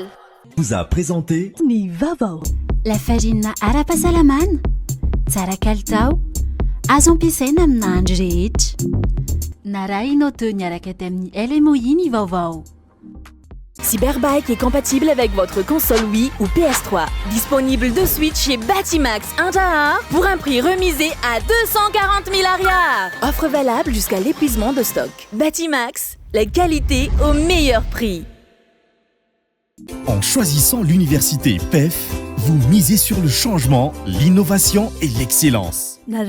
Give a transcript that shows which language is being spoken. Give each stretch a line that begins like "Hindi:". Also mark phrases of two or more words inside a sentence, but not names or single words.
French: vous a présenté
Malagasy: ny vaovao. Lafarina ara-pahasalamana, tsara kalitao, azo ampiasaina amin'ny andro rehetra. Narahinao teo niaraka tamin'ny LMOI ny vaovao.
French: Cyberbike est compatible avec votre console Wii ou PS3. Disponible de suite chez Batimax Injahar pour un prix remisé à 240 000 arrières. Offre valable jusqu'à l'épuisement de stock. Batimax, la qualité au meilleur prix. En choisissant l'université PEF, vous misez sur le changement, l'innovation et l'excellence.